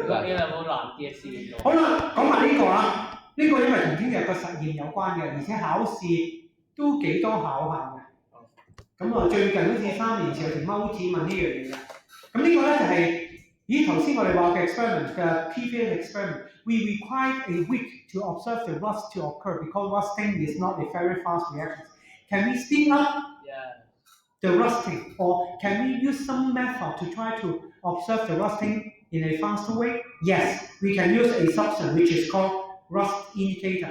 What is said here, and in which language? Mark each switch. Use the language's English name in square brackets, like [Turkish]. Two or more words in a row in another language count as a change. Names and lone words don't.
[Cantonese] A-level 難啲嘅事。好啦，講埋呢個啊，呢個因為同聽日個實驗有關嘅，而且考試都幾多考下嘅。咁啊，最近好似3年前有條 multi 問呢樣嘢嘅。咁呢個咧就係，頭先我哋話嘅 experiment 嘅 [English] previous experiment。 We required a week to observe the rust to occur because rusting is not a very fast reaction. Can we speed up the rusting, or can we use some method to try to observe the rusting in a faster way? Yes, we can use a substance which is called rust indicator.